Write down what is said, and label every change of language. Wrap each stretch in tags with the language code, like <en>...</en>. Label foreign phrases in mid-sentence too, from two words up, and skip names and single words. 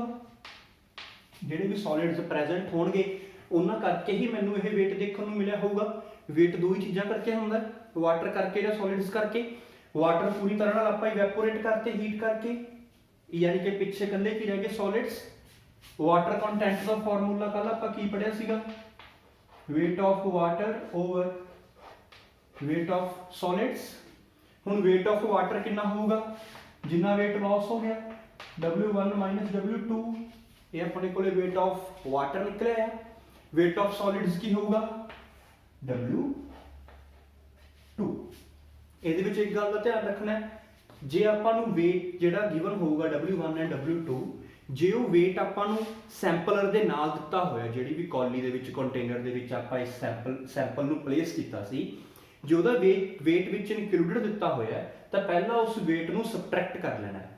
<pa>ਜਿਹੜੇ ਵੀ</pa> <en>solids present</en> <pa>ਹੋਣਗੇ ਉਹਨਾਂ ਕਰਕੇ ਹੀ ਮੈਨੂੰ ਇਹ weight ਦੇਖਣ ਨੂੰ ਮਿਲਿਆ ਹੋਊਗਾ। weight ਦੋ ਹੀ ਚੀਜ਼ਾਂ ਕਰਕੇ ਹੁੰਦਾ, ਵਾਟਰ ਕਰਕੇ ਜਾਂ ਸੋਲਿਡਸ ਕਰਕੇ। ਵਾਟਰ ਪੂਰੀ ਤਰ੍ਹਾਂ ਨਾਲ ਆਪਾਂ ਇਵੈਪੋਰੇਟ ਕਰਤੇ ਹੀਟ ਕਰਕੇ, ਯਾਨੀ ਕਿ ਪਿੱਛੇ ਇਕੱਲੇ ਕੀ ਰਹਿ ਗਏ? ਸੋਲਿਡਸ।</pa> <en>water content</en> <pa>ਦਾ ਫਾਰਮੂਲਾ ਕੱਲ ਆਪਾਂ ਕੀ ਪੜਿਆ ਸੀਗਾ?</pa> <en>weight of water over weight of solids।</en> <pa>ਹੁਣ</pa> <en>weight of water</en> <pa>ਕਿੰਨਾ ਹੋਊਗਾ? ਜਿੰਨਾ</pa> <en>weight loss</en> <pa>ਹੋ ਗਿਆ</pa> <en>W1 minus W2,</en> <pa>ਇਹ ਆਪਣੇ ਕੋਲੇ</pa> <en>weight of water</en> <pa>ਨਿਕਲਿਆ ਹੈ।</pa> <en>weight of solids</en> <pa>ਕੀ ਹੋਊਗਾ? W2। ਇਹਦੇ ਵਿੱਚ ਇੱਕ ਗੱਲ ਦਾ ਧਿਆਨ ਰੱਖਣਾ ਹੈ, ਜੇ ਆਪਾਂ ਨੂੰ weight ਜਿਹੜਾ ਗਿਵਨ ਹੋਊਗਾ W1 ਐਂਡ W2, ਜੇ ਉਹ weight ਆਪਾਂ ਨੂੰ ਸੈਂਪਲਰ ਦੇ ਨਾਲ ਦਿੱਤਾ ਹੋਇਆ, ਜਿਹੜੀ ਵੀ ਕੌਲੀ ਦੇ ਵਿੱਚ ਕੰਟੇਨਰ ਦੇ ਵਿੱਚ ਆਪਾਂ ਇਸ ਸੈਂਪਲ ਨੂੰ ਪਲੇਸ ਕੀਤਾ ਸੀ, ਜੇ ਉਹਦਾ weight ਵਿੱਚ ਇਨਕਲੂਡਡ ਦਿੱਤਾ ਹੋਇਆ ਤਾਂ ਪਹਿਲਾਂ ਉਸ weight ਨੂੰ ਸਬਟਰੈਕਟ ਕਰ ਲੈਣਾ ਹੈ।</pa>